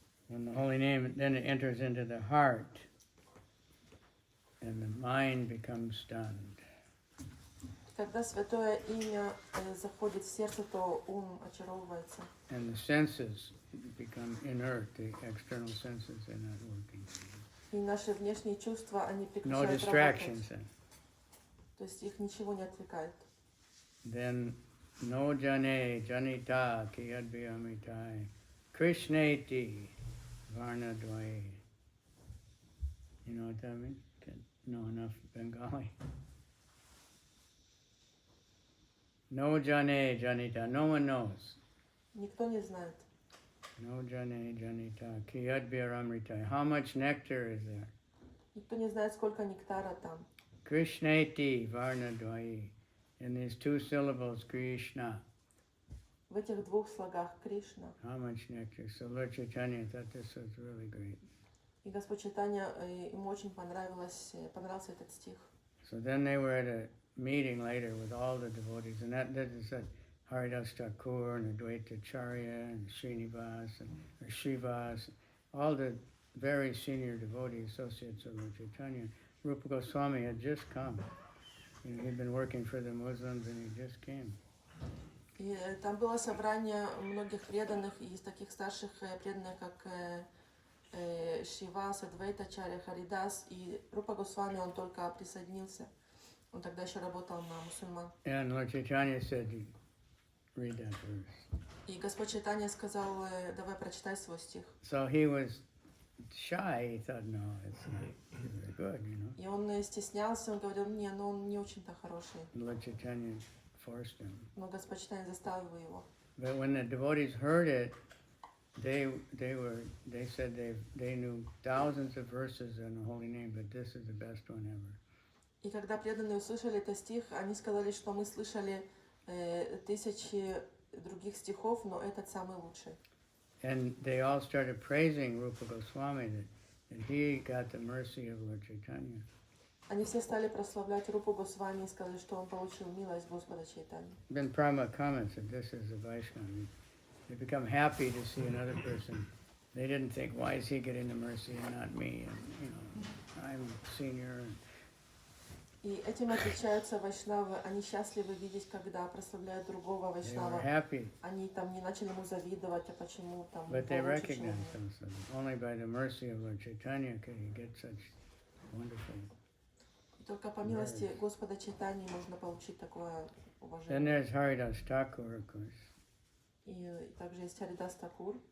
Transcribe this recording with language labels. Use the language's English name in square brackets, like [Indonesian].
[English] When the holy name then it enters into the heart, and the mind becomes stunned. [Russian] Когда Святое Имя заходит в сердце, то ум очаровывается. [English] And the senses become inert, the external senses are not working. [Russian] И наши внешние чувства, они [English] No [Russian] прекращают [English] distractions then. [Russian] То есть их ничего не отвлекает. [Sanskrit] Then no jane janita kiyadvyamitai krishneti varna dvai. [English] You know what that means? Can't know enough Bengali. [Sanskrit] No jane janita, [English] no one knows. [Russian] Никто не знает. [Sanskrit] No jane janita kiyadvyamritai. [English] How much nectar is there? [Russian] Никто не знает, сколько нектара там. [Sanskrit] Krishneti varna dvai. [English] In these 2 syllables, Krishna. [Russian] В этих 2 слогах Кришна. [English] How much nectar? So Lord Chaitanya thought this was really great. [Russian] И Господь Чайтанья, ему очень понравился этот стих. [English] So then they were at a meeting later with all the devotees, and that is that Haridas Thakur and Advaita Charya and Srinivas and Shivas, all the very senior devotees, associates of Lord Chaitanya. Rupa Goswami had just come. He'd been working for the Muslims, and he just came. [Russian] И там было собрание многих преданных, и из таких старших преданных, как Шива, Адвайта Чарья, Харидас, и Рупа Госвами, он только присоединился. Он тогда еще работал на мусульман. [English] And Lord Chaitanya said, read that verse. [Russian] И Господь Чайтанья сказал, давай прочитай свой стих. [English] So he was shy. He thought, no, it's not very good, you know. [Russian] И он стеснялся, он говорил, не, ну он не очень-то хороший. [English] Lord Chaitanya forced him. [Russian] Но Господь Чайтанья заставил его. [English] But when the devotees heard it, they said they knew thousands of verses in the holy name, but this is the best one ever. [Russian] И когда преданные услышали этот стих, они сказали, что мы слышали 1000 других стихов, но этот самый лучший. [English] and they all started praising Rupa Goswami that he got the mercy of Lord Chaitanya. [Russian] Они все стали прославлять Рупу Госвами и сказали, что он получил милость Господа Чайтаньи. [English] Then Prabhupada comments that this is the Vaishnava. They become happy to see another person. They didn't think, why is he getting the mercy and not me? And, you know, I'm senior. [Russian] И этим отличаются вайшнавы. Они счастливы видеть, когда прославляют другого [English] They were [Russian] вайшнава. [English] happy, [Russian] Они там не начали ему завидовать, а почему там [English] but they [Russian] он лучше, чем [English] recognized [Russian] он. [English] themselves. Only by the mercy of Lord Chaitanya could he get such wonderful. [Russian] И только по милости Господа Чайтаньи можно получить такое [English] Then [Russian] уважение. [English] there's Haridas Thakur, of course. [Russian] И также есть Харидас Такур.